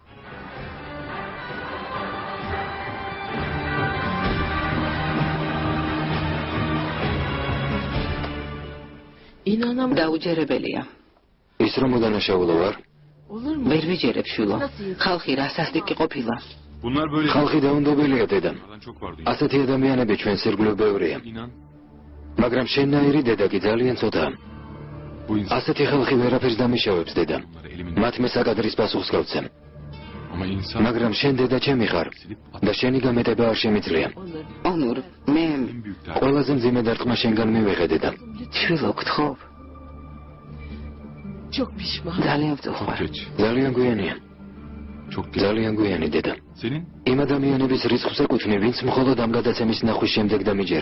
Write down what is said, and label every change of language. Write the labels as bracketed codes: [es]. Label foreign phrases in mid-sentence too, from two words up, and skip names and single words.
[ka] დაუჯერებელია. ის რომ უდანაშაულო ვარ? ვერ ვიჯერებ შვილო. ხალხი რა სასტიკი ყოფილა. [tr] Bunlar böyle. [ka] ხალხი დაუნდობელია დედა. [tr] Bunlardan çok var dünya. [ka] ასეთი ადამიანები ჩვენს ირგვლივ ბევრია. [tr] İnan [ka] მაგრამ შენნაირი დედა კი ძალიან ცოტაა. [tr] bu insan [ka] ასეთი ხალხი ვერაფერს დამიშავებს დედა. [tr] bunları elimin. [ka] მათ მე საკადრის პასუხს გავცემ. [tr] Ama insan [ka] მაგრამ შენ დედა ჩემი ხარ და შენი გამეტება არ შემიძლია. ონურ, მე [tr] en büyük dert. [ka] ყველაზე მძიმე დარტყმა შენგან მივიღე დედა. შვილო გთხოვ. ძალიან [tr] Çok [ka] ვწუხარ. [tr] geç. [ka] ძალიან გვიანია. [tr] Çok geç. [ka] ძალიან გვიანი დედა. [tr] Senin [ka] იმ ადამიანების რიცხვს ეკუთვნი, ვინც მხოლოდ ამ გადაცემის ნახვის შემდეგ დამიჯერა.